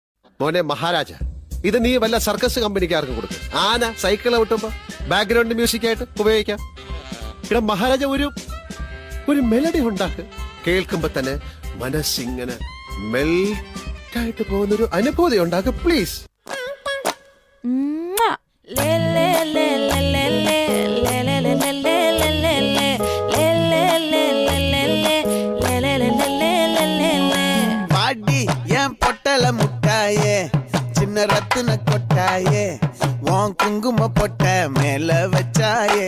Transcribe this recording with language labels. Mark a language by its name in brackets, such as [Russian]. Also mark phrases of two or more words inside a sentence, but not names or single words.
[Malayalam] മോനെ മഹാരാജ, ഇത് നീ വല്ല സർക്കസ് കമ്പനിക്കാർക്കും കൊടുക്കും. ആന സൈക്കിൾ വിട്ടുമ്പോ [English] background music [Malayalam] ആയിട്ട് ഉപയോഗിക്കാം. ഇവിടെ മഹാരാജ ഒരു മെലഡി ഉണ്ടാക്ക്. കേൾക്കുമ്പോ തന്നെ മനസ്സിങ്ങനെ മെൽറ്റായിട്ട് പോകുന്നൊരു അനുഭൂതി ഉണ്ടാക്ക് പ്ലീസ്. [Tamil] பாடி என் பொட்டல முட்டாயே, சின்ன ரத்தின கொட்டாயே, உன் குங்கும பொட்ட மேல வச்சாயே.